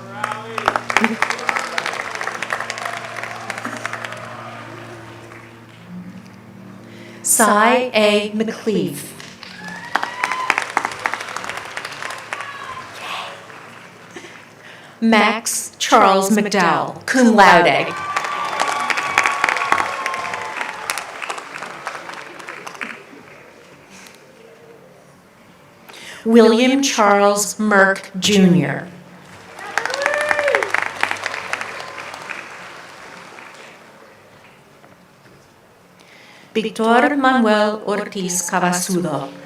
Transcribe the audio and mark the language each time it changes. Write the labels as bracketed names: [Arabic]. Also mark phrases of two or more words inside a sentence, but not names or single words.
[English] Cy A. McCleave. Max Charles McDowell, [Latin] cum laude. [English] William Charles Merck, Jr. Victor Manuel Ortiz Cavasudo.